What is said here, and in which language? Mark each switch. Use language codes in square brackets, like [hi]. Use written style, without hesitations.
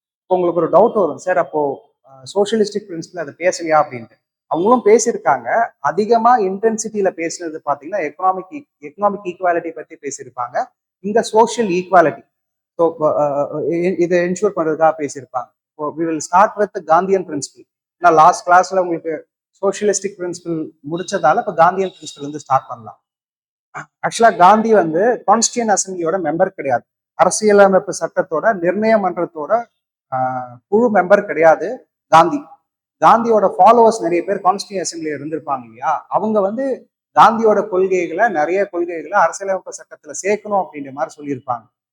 [ta] இப்போ உங்களுக்கு ஒரு டவுட் வரும், சார் அப்போ சோஷியலிஸ்டிக் பிரின்சிபல் அதை பேசலையா அப்படின்ட்டு. அவங்களும் பேசியிருக்காங்க. அதிகமா இன்டென்சிட்டியில பேசுனது பார்த்தீங்கன்னா எக்கனாமிக் ஈக்குவாலிட்டி பற்றி பேசியிருப்பாங்க. இந்த சோஷியல் ஈக்குவாலிட்டி, ஸோ இதை என்ஷூர் பண்றதுக்காக பேசியிருப்பாங்க. [en] we will start with the Gandhian principle. [ta] நான் லாஸ்ட் கிளாஸ்ல உங்களுக்கு சோஷியலிஸ்டிக் பிரின்சிபல் முடிச்சதால இப்ப காந்தியன் பிரின்சிபல் வந்து ஸ்டார்ட் பண்ணலாம். ஆக்சுவலா காந்தி வந்து கான்ஸ்டியூன் அசம்பிளியோட மெம்பர் கிடையாது, அரசியலமைப்பு சட்டத்தோட நிர்ணய மன்றத்தோட குழு மெம்பர் கிடையாது காந்தி. காந்தியோட ஃபாலோவர்ஸ் நிறைய பேர் கான்ஸ்டியூன் அசம்பிளியில இருந்திருப்பாங்க இல்லையா, அவங்க வந்து காந்தியோட நிறைய கொள்கைகளை அரசியலமைப்பு சட்டத்துல சேர்க்கணும் அப்படின்ற மாதிரி சொல்லியிருப்பாங்க.